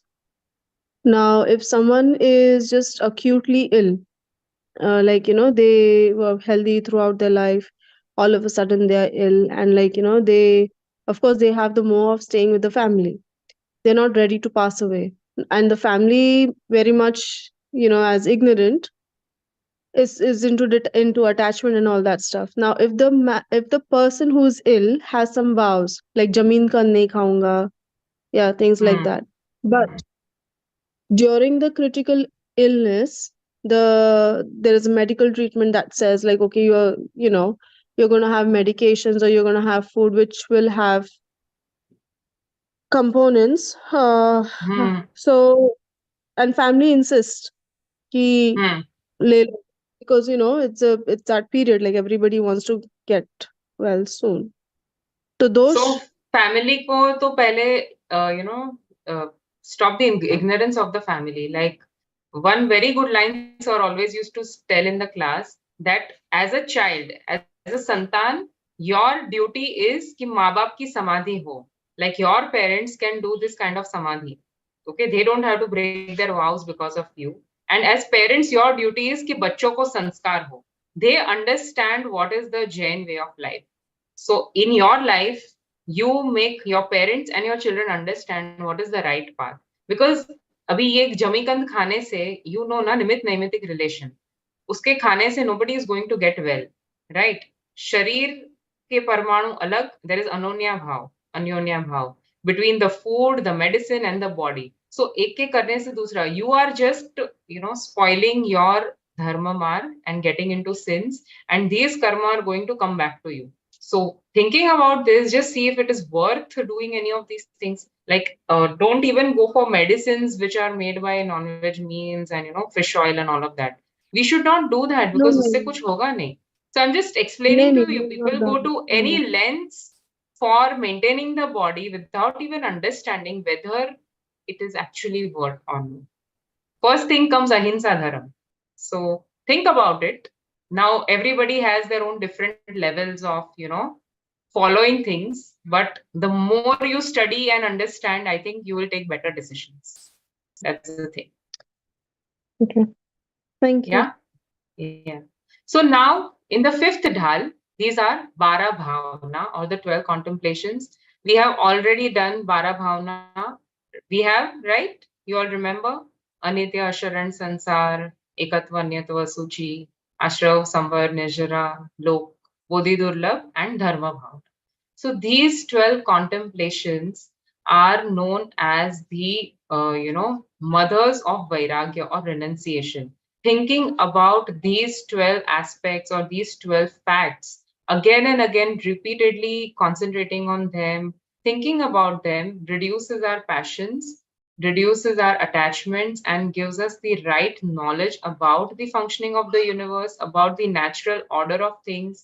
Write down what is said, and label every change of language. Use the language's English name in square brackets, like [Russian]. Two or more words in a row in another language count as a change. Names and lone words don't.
[English] Now, if someone is just acutely ill, they were healthy throughout their life, all of a sudden they are ill, and they, of course, they have the more of staying with the family. They're not ready to pass away, and the family very much, as ignorant, is into attachment and all that stuff. Now, if the person who's ill has some vows like [Hindi] ज़मीन का नहीं खाऊँगा, [English] yeah, things like that, but during the critical illness, there is a medical treatment that says like, okay, you're going to have medications or you're going to have food which will have components. So, and family insists [Hindi] कि ले लो, [English] because it's that period, like everybody wants to get well soon. So those So family [Hindi] को तो पहले [English] stop the ignorance of the family. Like one very good line sir always used to tell in the class, that as a child, as a santan, your duty is [Hindi] कि माँ बाप की समाधि हो. [English] Like your parents can do this kind of samadhi. Okay, they don't have to break their vows because of you. And as parents, your duty is [Hindi] कि बच्चों को संस्कार हो. [English] They understand what is the Jain way of life. So in your life, you make your parents and your children understand what is the right path. [Hindi] Because अभी ये जमीकंद खाने से ना निमित नैमितिक रिलेशन, उसके खाने से [English] nobody is going to get well, right? [Hindi] शरीर के परमाणु अलग, [English] there is [Hindi] अन्योन्या भाव [English] between the food, the medicine and the body. [Hindi] So एक एक करने से दूसरा, [English] you are just spoiling your [Hindi] धर्म मार्ग [English] and getting into sins, and these karma are going to come back to you. So thinking about this, just see if it is worth doing any of these things. Like don't even go for medicines which are made by non-veg means and fish oil and all of that. We should not do that, no, because no, [Hindi] उससे कुछ होगा नहीं. [English] So I'm just explaining no, to you, no, people not go that. to any lengths for maintaining the body without even understanding whether it is actually worth or not. First thing comes [Hindi] अहिंसा धरम. [English] So think about it. Now everybody has their own different levels of following things, but the more you study and understand, I think you will take better decisions. That's the thing. Okay, thank you. Yeah. So now in the fifth dhal, these are [Hindi] बारह भावना, [English] or the 12 contemplations. We have already done [Hindi] बारह भावना. [English] We have, right? You all remember? Anitya, Asharan, Sansar, Ekatva, Nyatva, Suchi, Ashrav, Samvar, Nijara, Lok, Bodhi Durlabh, and Dharma Bhavna. So these 12 contemplations are known as the mothers of Vairagya or renunciation. Thinking about these 12 aspects or these 12 facts again and again, repeatedly concentrating on them, thinking about them reduces our passions, reduces our attachments, and gives us the right knowledge about the functioning of the universe, about the natural order of things.